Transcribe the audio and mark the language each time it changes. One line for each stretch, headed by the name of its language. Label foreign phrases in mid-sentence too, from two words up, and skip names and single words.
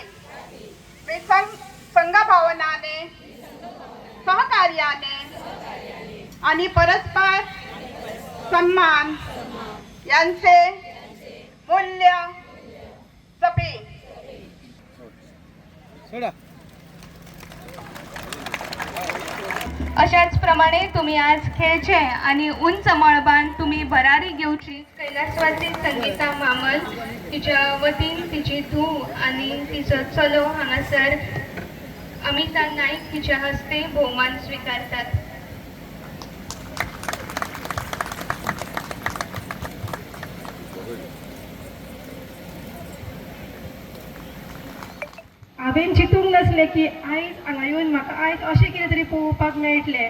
Marathi: मी संघभावनाने सहकार्याने आणि परस्पर सन्मान यांचे मूल्य जपेन.
Konkani: अशाच प्रमाणे तुम्ही आज खेळचे आणि उंच मळबान तुम्ही भरारी घेवची. कैलासवासी संगीता मामल तिच्या वतीन तिची धूव आणि तिचो चलो हांगासर अमिता नाईक तिच्या हस्ते भोवमान स्वीकारतात. हांवें चिंतूंक नासलें की आयज हांगा येवन म्हाका आयज अशें कितें तरी पळोवपाक मेळटलें.